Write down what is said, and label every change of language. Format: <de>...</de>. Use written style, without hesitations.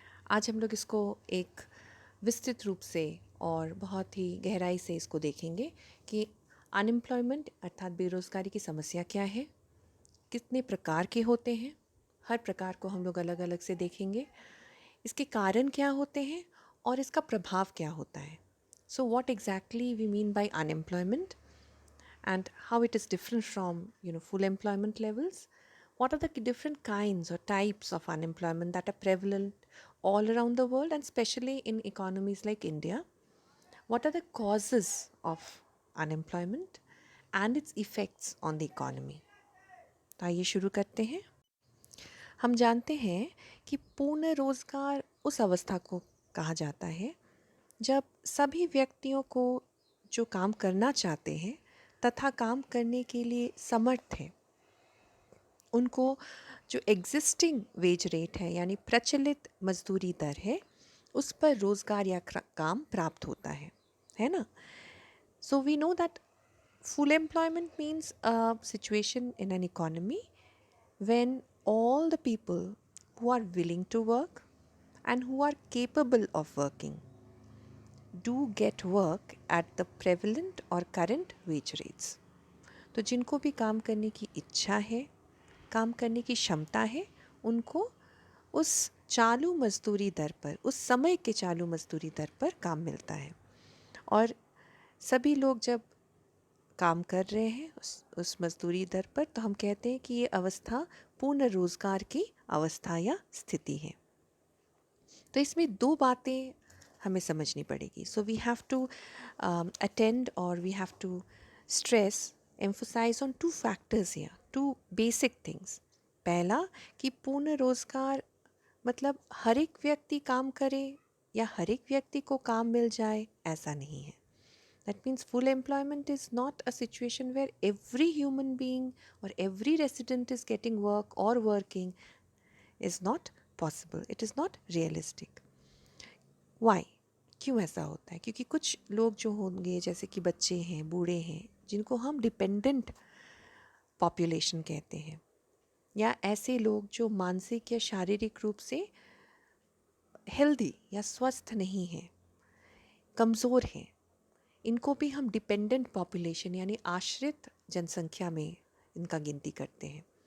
<hi>आज हम लोग इसको एक विस्तृत रूप से और बहुत ही गहराई से इसको देखेंगे कि अनएम्प्लॉयमेंट अर्थात बेरोज़गारी की समस्या क्या है, कितने प्रकार के होते हैं। हर प्रकार को हम लोग अलग अलग से देखेंगे, इसके कारण क्या होते हैं और इसका प्रभाव क्या होता है।</hi> <en>So what exactly we mean by unemployment and how it is different from full employment levels. What are the different kinds or types of unemployment that are prevalent all around the world and especially in economies like India? What are the causes of unemployment and its effects on the economy?</en> <hi>तो आइए शुरू करते हैं। हम जानते हैं कि पूर्ण रोजगार उस अवस्था को कहा जाता है जब सभी व्यक्तियों को जो काम करना चाहते हैं तथा काम करने के लिए समर्थ हैं, उनको जो</hi> <en>existing wage rate</en> <hi>है यानी प्रचलित मजदूरी दर है, उस पर रोजगार या काम प्राप्त होता है ना।</hi> <en>So we know that full employment means a situation in an economy when all the people who are willing to work and who are capable of working do get work at the prevalent or current wage rates.</en> <hi>तो जिनको भी काम करने की इच्छा है, काम करने की क्षमता है, उनको उस चालू मजदूरी दर पर, उस समय के चालू मजदूरी दर पर काम मिलता है। और सभी लोग जब काम कर रहे हैं उस मजदूरी दर पर, तो हम कहते हैं कि ये अवस्था पूर्ण रोजगार की अवस्था या स्थिति है। तो इसमें दो बातें हमें समझनी पड़ेगी।</hi> <en>So we have to attend और we have to stress emphasise on two factors या two basic things.</en> <hi>पहला कि पूर्ण रोजगार मतलब हर एक व्यक्ति काम करे या हर एक व्यक्ति को काम मिल जाए, ऐसा नहीं है।</hi> <en>That means full employment is not a situation where every human being or every resident is getting work or working is not possible. It is not realistic. Why?</en> <hi>क्यों ऐसा होता है? क्योंकि कुछ लोग जो होंगे, जैसे कि बच्चे हैं, बूढ़े हैं, जिनको हम डिपेंडेंट पॉपुलेशन कहते हैं, या ऐसे लोग जो मानसिक या शारीरिक रूप से हेल्दी या स्वस्थ नहीं हैं, कमज़ोर हैं, इनको भी हम डिपेंडेंट पॉपुलेशन यानी आश्रित जनसंख्या में इनका गिनती करते हैं।</hi>